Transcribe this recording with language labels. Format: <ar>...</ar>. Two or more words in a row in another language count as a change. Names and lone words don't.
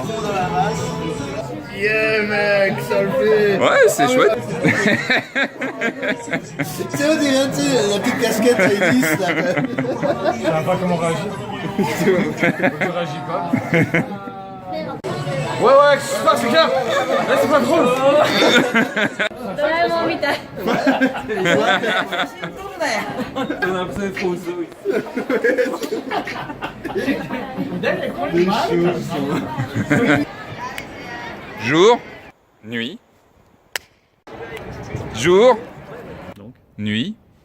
<fr>Yeah mec, ça le fait. Ouais, c'est chouette. C'est on dirait, tu sais, la petite casquette tennis là. Je sais pas comment réagir. Je réagis pas. Ouais, qu'est-ce qui se passe, c'est clair. Là, c'est pas drôle.</fr> <ja>ドラえもんみたい。</ja> <fr>On a l'impression d'être au zoo. Jour, nuit. Jour, nuit.</fr>